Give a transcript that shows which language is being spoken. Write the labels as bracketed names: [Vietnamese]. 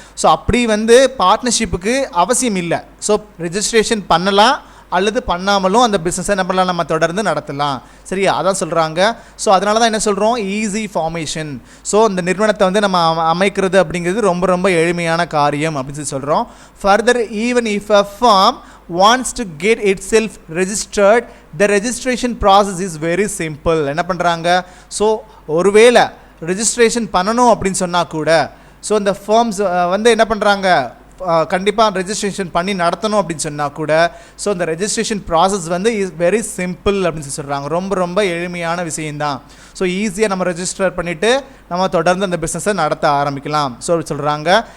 [Tamil] So அப்படி வந்து பார்ட்னர்ஷிப்புக்கு அவசியம் இல்லை. ஸோ ரெஜிஸ்ட்ரேஷன் பண்ணலாம் அல்லது பண்ணாமலும் அந்த பிஸ்னஸை என்ன பண்ணலாம், நம்ம தொடர்ந்து நடத்தலாம். சரியா? அதான் சொல்கிறாங்க. ஸோ அதனால தான் என்ன சொல்கிறோம், ஈஸி ஃபார்மேஷன். ஸோ இந்த நிறுவனத்தை வந்து நம்ம அமைக்கிறது அப்படிங்கிறது ரொம்ப எளிமையான காரியம் அப்படின்னு சொல்கிறோம். [English] Further, even if a firm wants to get itself registered, the registration process is very simple. [Tamil] என்ன பண்ணுறாங்க, ஸோ ஒருவேளை ரெஜிஸ்ட்ரேஷன் பண்ணணும் அப்படின்னு சொன்னால் கூட ஸோ இந்த ஃபார்ம்ஸ் வந்து என்ன பண்ணுறாங்க, கண்டிப்பாக ரெஜிஸ்ட்ரேஷன் பண்ணி நடத்தணும் அப்படின்னு சொன்னால் கூட ஸோ இந்த ரெஜிஸ்ட்ரேஷன் ப்ராசஸ் வந்து [English] is very simple [Tamil] அப்படின்னு சொல்கிறாங்க. ரொம்ப எளிமையான விஷயந்தான். ஸோ ஈஸியாக நம்ம ரெஜிஸ்டர் பண்ணிவிட்டு நம்ம தொடர்ந்து அந்த பிஸ்னஸை நடத்த ஆரம்பிக்கலாம். ஸோ சொல்கிறாங்க.